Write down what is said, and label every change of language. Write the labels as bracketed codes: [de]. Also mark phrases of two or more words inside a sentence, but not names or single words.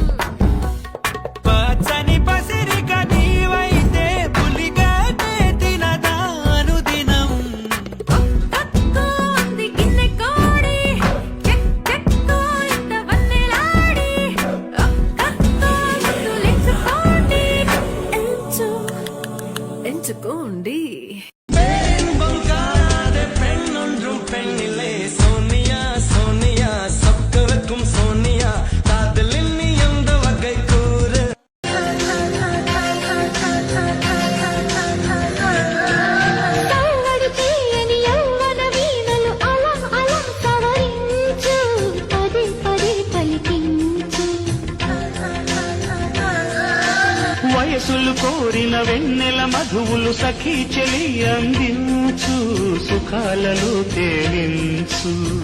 [te] పచ్చని పసిరిక నీవైతే పులిగానే తినదాను దినం. కక్కో అంది గిన్నె కోడి, చెక్కో ఇంత వన్నెలాడి, కక్కో ముద్దులెంచుకోండి, ఎంచుకోండి. [ta] பெண்ணொன்றும் பெண்ணிலே சோனியா சோனியா சொக்கருக்கும் சோனியா காதலில் நீ எந்த வகை கூறு. [te] కళ్ళడి తీయని యవ్వన వీణలు అలా అలా సవరించు, పదే పదే పలికించు. వయసులు కోరిన వెన్నెల మధువులు సఖీ చెలి అందించు, సుఖాలలో తేలించు.